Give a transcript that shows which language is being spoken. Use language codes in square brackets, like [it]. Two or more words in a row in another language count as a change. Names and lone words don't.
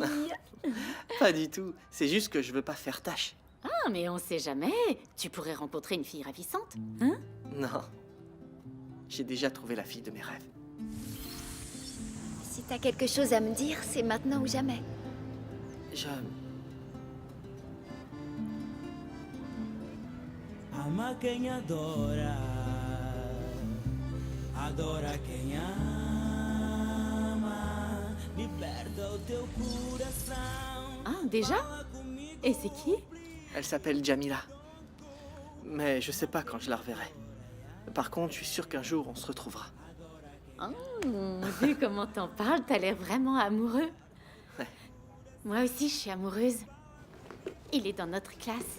[fr] Pas du tout. C'est juste que je veux pas faire tâche. Ah, mais on sait jamais. Tu pourrais rencontrer une fille ravissante, hein? Non. J'ai déjà trouvé la fille de mes rêves. Si t'as quelque chose à me dire, c'est maintenant ou jamais. [pt] Ama quem adora, adora quem ama, liberta o teu coração. [fr] Ah, déjà? Et c'est qui? Elle s'appelle Jamila. Mais je sais pas quand je la reverrai. Par contre, je suis sûr qu'un jour, on se retrouvera. Vu comment t'en parles, t'as l'air vraiment amoureux. Ouais. Moi aussi, je suis amoureuse. Il est dans notre classe.